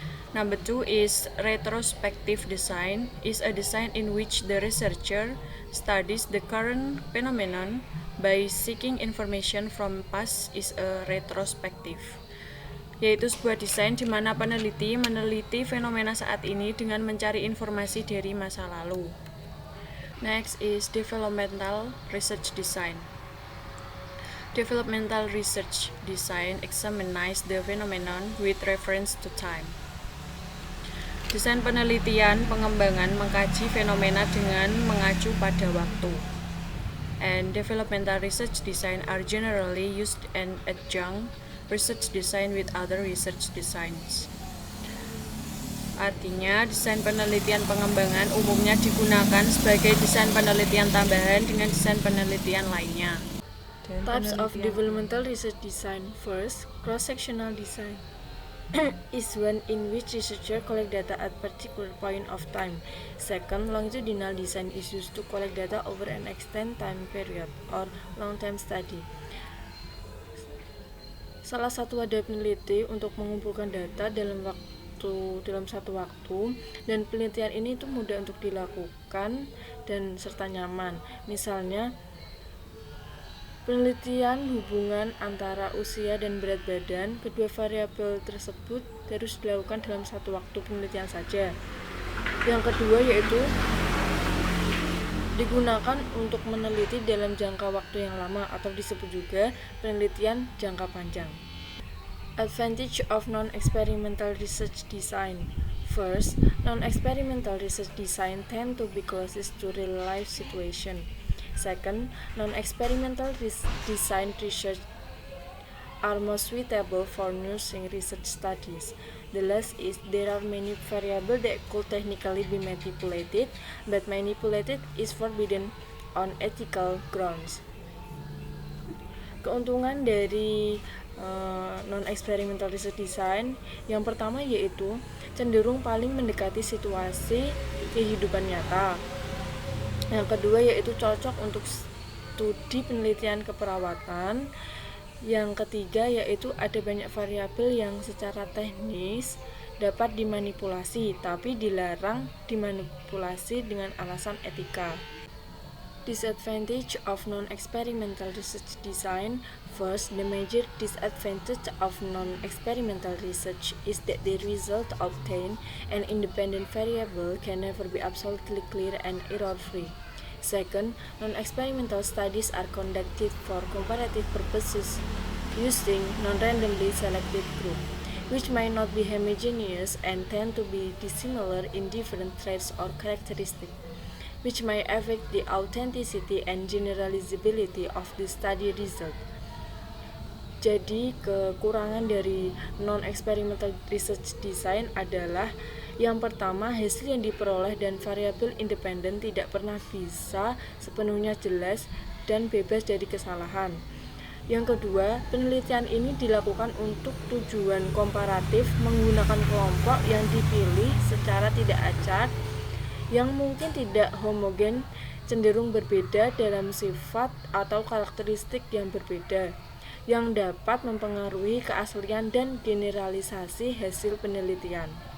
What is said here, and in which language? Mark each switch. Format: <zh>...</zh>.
<en>Number 2 is retrospective design is a design in which the researcher studies the current phenomenon by seeking information from past is a retrospective,</en> <id>yaitu sebuah desain di mana peneliti meneliti fenomena saat ini dengan mencari informasi dari masa lalu.</id> <en>Next is developmental research design. Developmental research design examines the phenomenon with reference to time.</en> <id>Desain penelitian pengembangan mengkaji fenomena dengan mengacu pada waktu.</id> <en>And developmental research design are generally used in adjunct research design with other research designs.</en> <id>Artinya, desain penelitian pengembangan umumnya digunakan sebagai desain penelitian tambahan dengan desain penelitian lainnya.</id> <en>Types of developmental research design. First, cross-sectional design is one in which researchers collect data at particular point of time. Second, longitudinal design is used to collect data over an extended time period or long-term study.</en> <id>Salah satu wadah peneliti untuk mengumpulkan data dalam satu waktu, dan penelitian ini itu mudah untuk dilakukan dan serta nyaman. Misalnya, penelitian hubungan antara usia dan berat badan kedua variabel tersebut harus dilakukan dalam satu waktu penelitian saja. Yang kedua yaitu digunakan untuk meneliti dalam jangka waktu yang lama atau disebut juga penelitian jangka panjang.</id> <en>Advantage of non-experimental research design. First, non-experimental research design tend to be closest to real-life situation. Second, non-experimental design research are more suitable for nursing research studies. The last is there are many variables that could technically be manipulated, but manipulated is forbidden on ethical grounds.</en> <id>Keuntungan dari non-experimental research design yang pertama yaitu cenderung paling mendekati situasi kehidupan nyata. Yang kedua yaitu cocok untuk studi penelitian keperawatan. Yang ketiga yaitu ada banyak variabel yang secara teknis dapat dimanipulasi tapi dilarang dimanipulasi dengan alasan etika.</id> <en>Disadvantage of non-experimental research design. First, the major disadvantage of non-experimental research is that the result obtained, an independent variable, can never be absolutely clear and error-free. Second, non-experimental studies are conducted for comparative purposes using non-randomly selected group. which might not be homogeneous and tend to be dissimilar in different traits or characteristics, which may affect the authenticity and generalizability of the study result.</en> <id>Jadi kekurangan dari non-experimental research design adalah yang pertama, hasil yang diperoleh dan variabel independen tidak pernah bisa sepenuhnya jelas dan bebas dari kesalahan. Yang kedua, penelitian ini dilakukan untuk tujuan komparatif menggunakan kelompok yang dipilih secara tidak acak, yang mungkin tidak homogen, cenderung berbeda dalam sifat atau karakteristik yang berbeda, yang dapat mempengaruhi keaslian dan generalisasi hasil penelitian.</id>